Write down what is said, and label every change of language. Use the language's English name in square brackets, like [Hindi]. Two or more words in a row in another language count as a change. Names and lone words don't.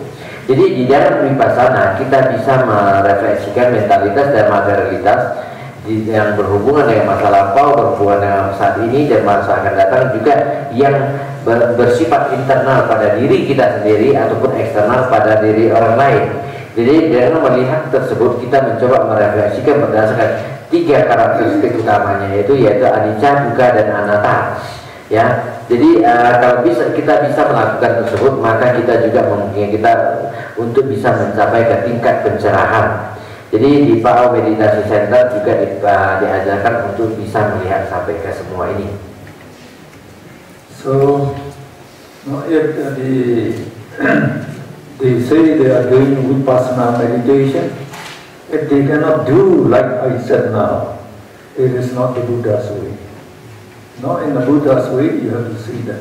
[Indonesian] Jadi di dalam Vipassana kita bisa merefleksikan mentalitas dan materialitas yang berhubungan dengan masa lampau, berhubungan dengan saat ini dan masa akan datang, juga yang bersifat internal pada diri kita sendiri ataupun eksternal pada diri orang lain. Jadi dengan melihat tersebut kita mencoba merefleksikan berdasarkan 3 karakteristik utamanya, yaitu [Pali] anicca, dukkha, [Indonesian] dan anatta. Ya, jadi kalau kita bisa melakukan tersebut, maka kita juga memungkinkan kita untuk bisa mencapai ke tingkat pencerahan. Jadi di PAO Meditasi Center juga diajarkan untuk bisa melihat sampai ke semua ini. [English] So, if they say they are doing Vipassana meditation, if they cannot do like I said now, it is not the Buddha's way. No, in the Buddha's way, you have to see that.